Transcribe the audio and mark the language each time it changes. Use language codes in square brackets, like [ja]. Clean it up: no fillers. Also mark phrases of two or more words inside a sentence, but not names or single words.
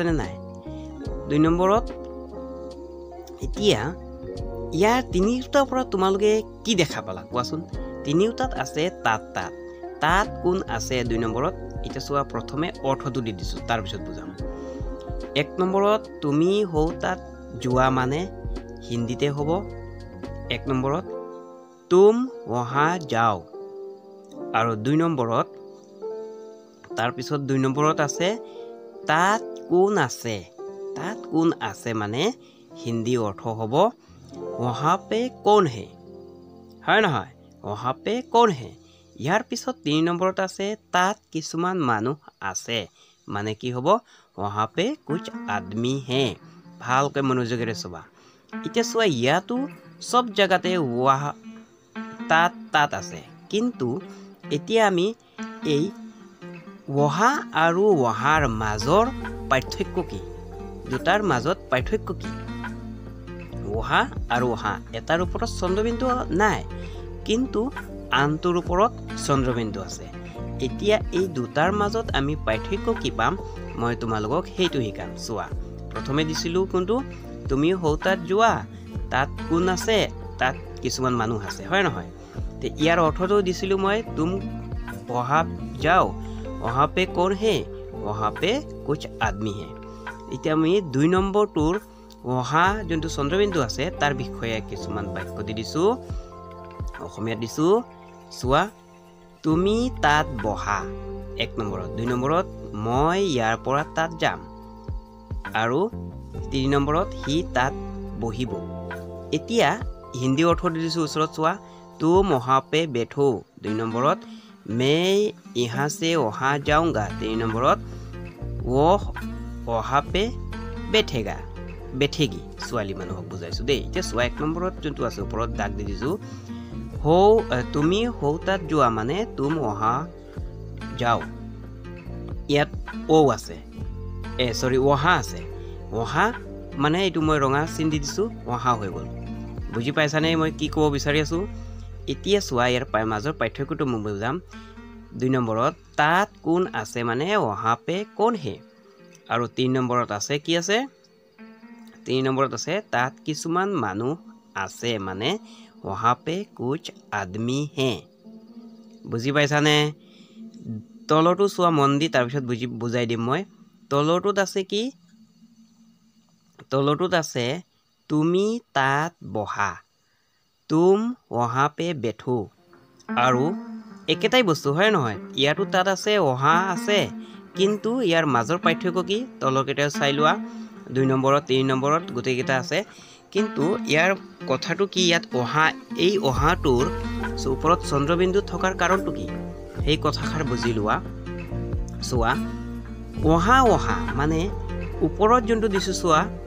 [as] নে নাই দুই নম্বৰত এতিয়া ইয়াৰ তিনিটাৰ পৰা তোমালোকে কি দেখা পালা কোৱাচোন তিনিটাত আছে তাত তাত তাত কোন আছে দুই নম্বৰত এটা চোৱা প্ৰথমে অৰ্থটো দি দিছো তাৰ পিছত বুজাম এক নম্বৰত তুমি হৌ তাত যোৱা মানে হিন্দীতে হ'ব এক নম্বৰত [hi] तुम वहां जाओ [as] আৰু দুই নম্বৰত তাৰ পিছত দুই নম্বৰত আছে তাত কোন আছে মানে হিন্দী অৰ্থ হ'ব [hi] वहां पे कौन है [as] হয় নহয় [hi] वहां पे कौन है [as] ইয়াৰ পিছত তিনি নম্বৰত আছে তাত কিছুমান মানুহ আছে মানে কি হ'ব [hi] वहां पे कुछ आदमी है [as] ভালকৈ মনোযোগেৰে চাবা এতিয়া চোৱা ইয়াতো সব জায়গাতে वहां তাত আছে কিন্তু এতিয়া আমি এই वहां আৰু वहांৰ মাজৰ পাৰ্থক্য কি দুটাৰ মাজত পাৰ্থক্য কি वहां আৰু वहां এটাৰ ওপৰত চন্দ্ৰবিন্দু নাই কিন্তু আনটোৰ ওপৰত চন্দ্ৰবিন্দু আছে এতিয়া এই দুটাৰ মাজত আমি পাৰ্থক্য কি পাম মই তোমালোকক হেইটো শিকাম চোৱা প্ৰথমে দিছিলো কোনটো তুমি হৌ তাত যোৱা তাত কোন আছে তাত কিছুমান মানুহ আছে হয় নহয় তে ইয়াৰ অৰ্থটো দিছিলো মই [hi] तुम वहां जाओ वहां पे कौन है वहां पे कुछ आदमी है [as] এতিয়া আমি দুই নম্বৰটোৰ वहां যোনটো চন্দ্ৰবিন্দু আছে তাৰ বিষয়ে কিছুমান বাক্য দি দিছো অসমীয়া দিছো চোৱা তুমি তাত বহা এক নম্বৰত দুই নম্বৰত মই ইয়াৰ পৰা তাত যাম আৰু তিনি নম্বৰত হি তাত বহিব এতিয়া হিন্দী অৰ্থ দি দিছো ওচৰত চোৱা [hi] तुम वहां पे बैठो [as] দুই নম্বৰত [hi] मैं यहाँ से वहां जाऊंगा [as] তিনি নম্বৰত [hi] वो वहां पे [as] बैठेगी ছোৱালী মানুহক বুজাইছো দেই এতিয়া চোৱা এক নম্বৰত যোনটো আছে ওপৰত দাগ দি দিছো তুমি হৌ তাত যোৱা মানে তুম [hi] वहां जाओ [as] ইয়াত ও আছে वहां আছে वहां মানে এইটো মই ৰঙা চিন দি দিছো वहां হৈ গল বুজি পাইছানে মই কি ক'ব বিচাৰি আছো এতিয়া চোৱা ইয়াৰ মাজৰ পাৰ্থক্যটো মই বুজাম দুই নম্বৰত তাত কোন আছে মানে [hi] वहां पे कौन है [as] আৰু তিন নম্বৰত আছে কি আছে তিন নম্বৰত আছে তাত কিছুমান মানুহ আছে মানে [hi] वहां पे कुछ आदमी है [as] বুজি পাইছানে তলটো চোৱা মন দি তাৰ পিছত বুজাই দিম মই তলটোত আছে কি তলটোত আছে তুমি তাত বহা [hi] तुम वहां पे बैठो [as] আৰু একেটাই বস্তু হয় নহয় ইয়াতো তাত আছে वहां আছে কিন্তু ইয়াৰ মাজৰ পাৰ্থক্য কি তলৰ কেইটা চাই লোৱা দুই নম্বৰত তিনি নম্বৰত গোটেই কেইটা আছে কিন্তু ইয়াৰ কথাটো কি ইয়াত वहां এই वहांটোৰ ওপৰত চন্দ্ৰবিন্দু থকাৰ কাৰণটো কি এই কথাখাৰ বুজি লোৱা চোৱা वहां মানে ওপৰত যোনটো দিছো চোৱা